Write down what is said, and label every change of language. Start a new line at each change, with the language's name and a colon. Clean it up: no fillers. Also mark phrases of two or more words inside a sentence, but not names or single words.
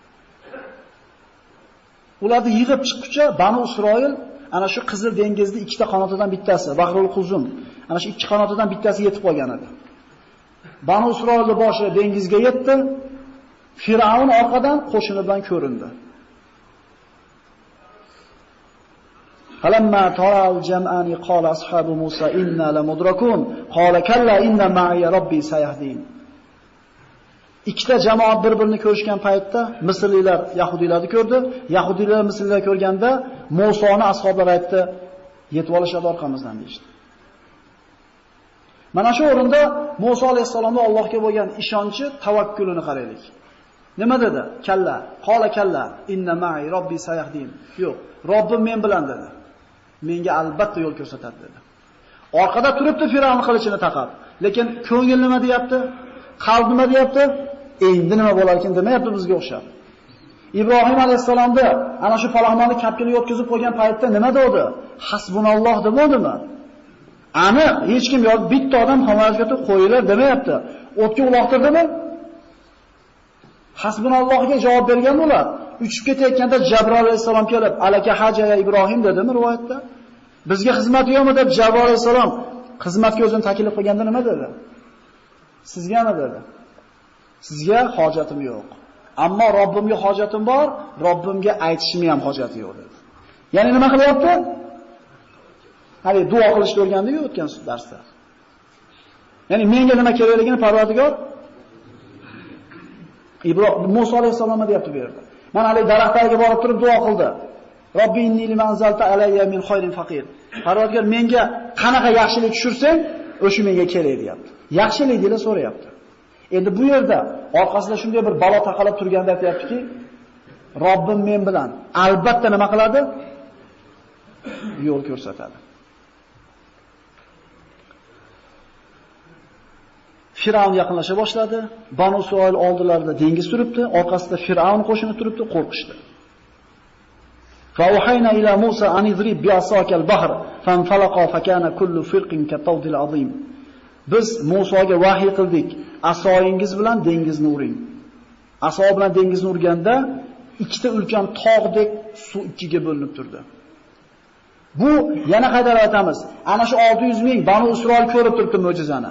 Uzbek: Ularni yig'ib chiqquncha Bani Isroil ana shu Qizil dengizning ikkita qanotidan bittasi, Bahrul Quzum, ana shu ikki qanotidan bittasi yetib qolgan edi. Bani Isroilning boshi dengizga yetdi. Firavn orqadan qo'shini bilan ko'rindi.
Arabic: فلما تراءى الجمعان قال أصحاب موسى إنا لمدركون قال كلا إن معي ربي سيهدين.
Uzbek: Ikkita jamoat bir-birini ko'rishgan paytda Misrliklar Yahudiylarni ko'rdi. Yahudiylar Misrliklarni ko'rganda Musoni ashablari aytdi, yetib olishadi orqamizdan deydi. Mana shu o'rinda Musa alayhisolamning Allohga bo'lgan ishonchi, tavakkulini qaraylik. Nima dedi?
Arabic: كلا، قال كلا إن معي ربي سيهدين.
Uzbek: Yo'q, Robbim men bilan dedi. Menga albatta yo'l ko'rsatadi dedi. Orqada turibdi Firavn qilichini taqab. Lekin ko'ngil nima deyapti? Qalb nima deyapti? Endi nima bo'lar ekan demayapti bizga o'xshab. Ibrohim alayhisolamda ana shu palaxmonni kapkini yo'tkazib qo'ygan paytda nima dedi? Hasbunalloh demadimi? Ani hech kim yo'q, bitta odam hamoyatga qo'yilar demayapti. O'tga uloqtirdimi? Hasbunallohga javob bergan ular. Uchib ketayotganda Jabroil alayhisalom kelib,
Arabic: "ألك حاجة يا إبراهيم"
Uzbek: dedimi rivoyatda? Bizga xizmat yo'qmi deb Jabroil alayhisalom xizmatga o'zini taklif qilganda nima dedi? Sizgami dedi? Sizga hojatim yo'q. Ammo Robbimga hojatim bor, Robbimga aytishim ham hojati yo'q dedi. Ya'ni nima qilyapti? Hali duo qilishni o'rgandik o'tgan darsda. Ya'ni menga nima kerakligini Parvardigor Musa alayhisalomga deyapti bu yerda. Mana hali daraxtlarga borib turib duo qildi.
Arabic: رب إني لما أنزلت إلي من خير فقير.
Uzbek: Parvardigor menga qanaqa yaxshilik tushursang, o'sha menga kerak deyapti. Yaxshilik deb so'rayapti. Endi bu yerda orqasida shunday bir balo taqalib turganda aytayaptiki, Robbim men bilan albatta nima qiladi? Yo'l ko'rsatadi. Firavn yaqinlasha boshladi. Banu Isroil oldilarida dengiz turibdi, orqasida Firavn qo'shini turibdi, qo'rqishdi.
Arabic: فأوحينا إلى موسى أن اضرب بعصاك البحر فانفلق فكان كل فرق كالطود العظيم.
Uzbek: Biz Musoga vahiy qildik, asoyingiz bilan dengizni uring. Aso bilan dengizni urganda ikkita ulkan tog'dek suv ikkiga bo'linib turdi. Bu yana qaytarib aytamiz. Ana shu 600 ming Banu Isroil ko'rib turibdi mo'jizani.